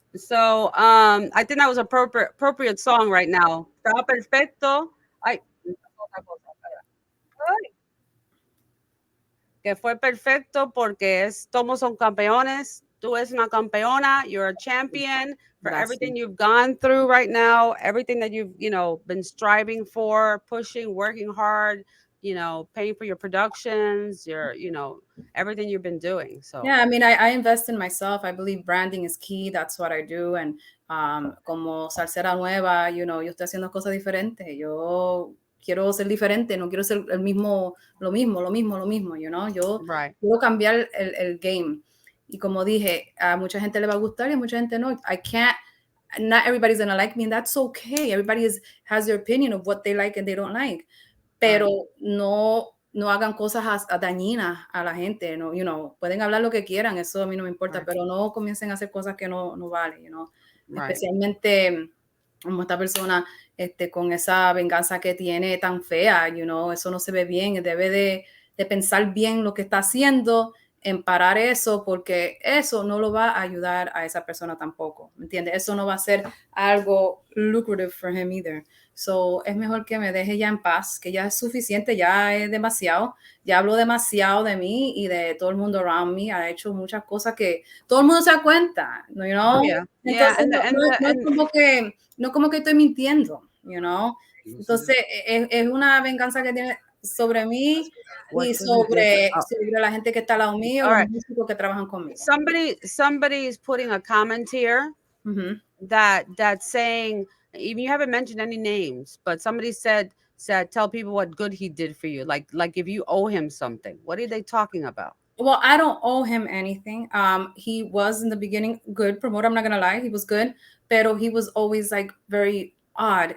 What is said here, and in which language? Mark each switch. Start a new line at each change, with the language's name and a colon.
English: So I think that was appropriate song right now.
Spanish: Estaba perfecto. Ay, que fue perfecto porque todos son campeones. Tú eres una campeona.
English: You're a champion for That's everything you've gone through right now, everything that you've, been striving for, pushing, working hard, paying for your productions, your, everything you've been doing. So Yeah, I mean, I invest in myself. I believe branding is key. That's what I do.
Spanish: And como salsera nueva, yo estoy haciendo cosas diferentes. Yo quiero ser diferente, no quiero ser lo mismo, Yo
English: right.
Spanish: quiero cambiar el game. Y como dije, a mucha gente le va a gustar y a mucha gente no.
English: Not everybody's going to like me, and that's okay. Everybody has their opinion of what they like and they don't like.
Spanish: Pero no hagan cosas dañinas a la gente, pueden hablar lo que quieran, eso a mí no me importa,
English: Right.
Spanish: pero no comiencen a hacer cosas que no valen,
English: Right.
Spanish: Especialmente como esta persona con esa venganza que tiene tan fea, eso no se ve bien, debe de pensar bien lo que está haciendo, en parar eso, porque eso no lo va a ayudar a esa persona tampoco, ¿me entiendes? Eso no va a ser algo
English: lucrative for him either.
Spanish: So, es mejor que me deje ya en paz, que ya es suficiente, ya es demasiado, ya hablo demasiado de mí y de todo el mundo
English: around me,
Spanish: ha hecho muchas cosas que todo el mundo se da cuenta,
English: Yeah. Yeah.
Spanish: Entonces, no como que estoy mintiendo, Entonces, es una venganza que tiene sobre mí y sobre la gente que está al lado mío, los músicos que trabajan conmigo.
English: Somebody is putting a comment here that's saying, even you haven't mentioned any names, but somebody said tell people what good he did for you, like if you owe him something. What are they talking about? Well, I don't owe him anything. He was in the beginning good promoter, I'm not gonna lie, he was good, pero he was always like very odd.